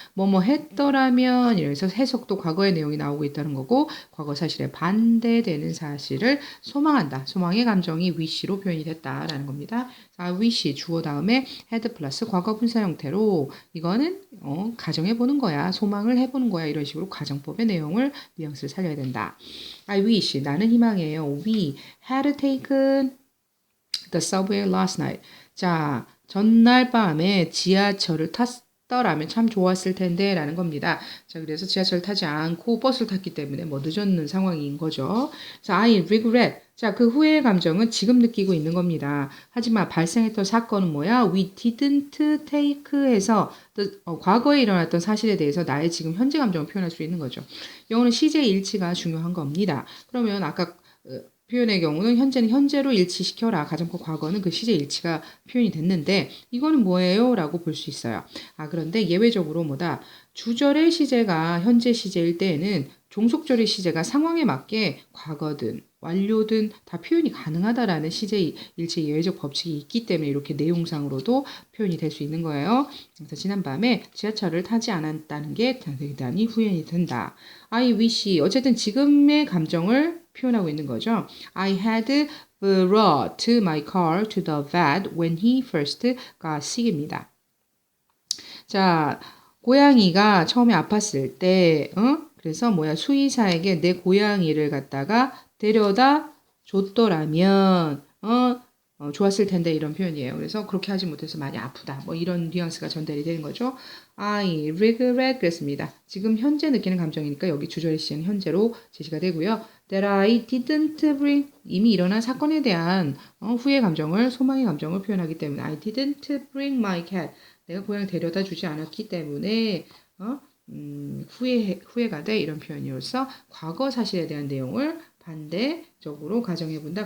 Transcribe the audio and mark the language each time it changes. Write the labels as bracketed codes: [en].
[ko] 뭐뭐 했더라면 이래서 해석도 과거의 내용이 나오고 있다는 거고 과거 사실에 반대되는 사실을 소망한다. 소망의 감정이 wish로 표현이 됐다라는 겁니다. wish 주어 다음에 had 플러스 과거 분사 형태로 이거는 가정해 보는 거야. 소망을 해보는 거야. 이런 식으로 가정법의 내용을 뉘앙스를 살려야 된다. [en] I wish [ko] 나는 희망해요. [en] We had taken the subway last night. [ko] 자, 전날 밤에 지하철을 탔더라면 참 좋았을 텐데 라는 겁니다. 자, 그래서 지하철을 타지 않고 버스를 탔기 때문에 뭐 늦었는 상황인 거죠. [en] 자, I regret. [ko] 자, 그 후회의 감정은 지금 느끼고 있는 겁니다. 하지만 발생했던 사건은 뭐야? [en] We didn't take [ko] 해서 과거에 일어났던 사실에 대해서 나의 지금 현재 감정을 표현할 수 있는 거죠. 영어는 시제 일치가 중요한 겁니다. 그러면 아까 표현의 경우는 현재는 현재로 일치시켜라. 가정법 과거는 그 시제 일치가 표현이 됐는데 이거는 뭐예요? 라고 볼 수 있어요. 그런데 예외적으로 뭐다? 주절의 시제가 현재 시제일 때에는 종속절의 시제가 상황에 맞게 과거든 완료든 다 표현이 가능하다라는 시제 일치 예외적 법칙이 있기 때문에 이렇게 내용상으로도 표현이 될 수 있는 거예요. 그래서 지난밤에 지하철을 타지 않았다는 게 대단히 후회이 된다. [en] I wish [ko] 어쨌든 지금의 감정을 표현하고 있는 거죠. [en] I had brought my car to the vet when he first got sick입니다. [ko] 자, 고양이가 처음에 아팠을 때, 그래서 뭐야, 수의사에게 내 고양이를 갖다가 데려다 줬더라면, 좋았을 텐데 이런 표현이에요. 그래서 그렇게 하지 못해서 많이 아프다. 뭐 이런 뉘앙스가 전달이 되는 거죠. [en] I regret [ko] 그랬습니다. 지금 현재 느끼는 감정이니까 여기 주절의 시제는 현재로 제시가 되고요. [en] That I didn't bring [ko] 이미 일어난 사건에 대한 후회 감정을 소망의 감정을 표현하기 때문에 [en] I didn't bring my cat [ko] 내가 고양이 데려다 주지 않았기 때문에 후회가 돼 이런 표현으로서 과거 사실에 대한 내용을 반대적으로 가정해 본다.